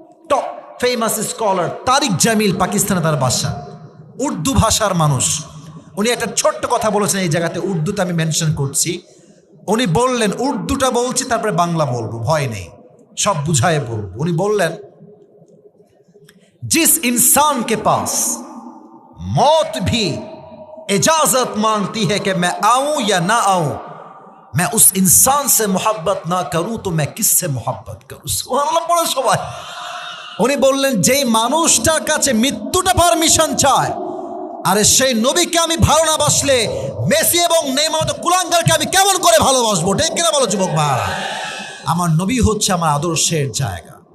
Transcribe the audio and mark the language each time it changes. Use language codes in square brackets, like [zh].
[bn] Top famous scholar তারিক জামিল, পাকিস্তানে তার বাসা, উর্দু ভাষার মানুষ। উনি একটা ছোট্ট কথা বলেছেন এই জায়গাতে, উর্দুতে আমি মেনশন করছি। উনি বললেন, উর্দুটা বলছি তারপরে বাংলা বলবো, ভয় নেই, সব বুঝায় বলবো। [hi] উনি বললেন, जिस इंसान के पास मौत भी इजाजत मांगती है कि मैं आऊं या ना आऊं, मैं उस इंसान से मोहब्बत ना करूं तो मैं किससे मोहब्बत करूं। [bn] सुबहानाल्लाह পড়ে সবাই। উনি বললেন, যেই মানুষটার কাছে মৃত্যুটা পারমিশন চায়, আরে সেই নবীকে আমি ভালো না বাসলে মেসি এবং নেইমার মতো কুলাঙ্গারকে আমি কেমন করে ভালোবাসবো? ঠিক কিনা বলো যুবক ভাইরা? আমার নবী হচ্ছে আমার আদর্শের জায়গা।